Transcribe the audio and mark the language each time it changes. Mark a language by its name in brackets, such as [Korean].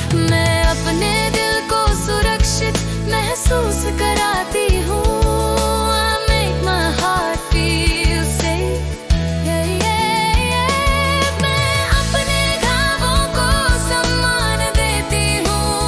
[Hindi] मैं अपने दिल को सुरक्षित महसूस कराती हूँ। [English] I make my heart feel safe. Yeah, yeah, yeah. [Hindi] मैं अपने घावों को सम्मान देती हूँ।